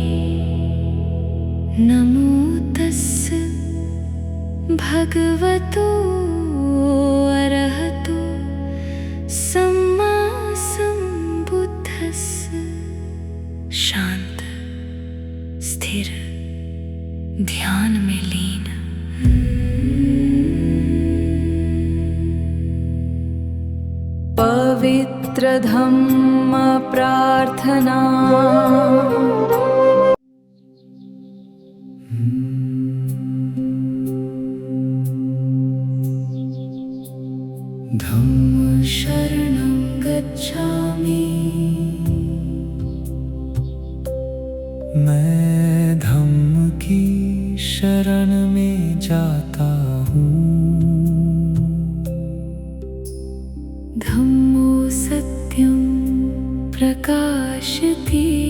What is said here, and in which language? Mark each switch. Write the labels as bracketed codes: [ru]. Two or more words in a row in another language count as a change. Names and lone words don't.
[pi] नमो तस्स भगवतो अरहतो सम्मा सम्बुद्धस्स। [hi] शांत, स्थिर, ध्यान में लीन। पवित्र धम्म प्रार्थना। [pi] धम्म शरणं गच्छामि। [hi] मैं धम्म की शरण में जाता हूँ। [pi] धम्मो सत्यं प्रकाशति।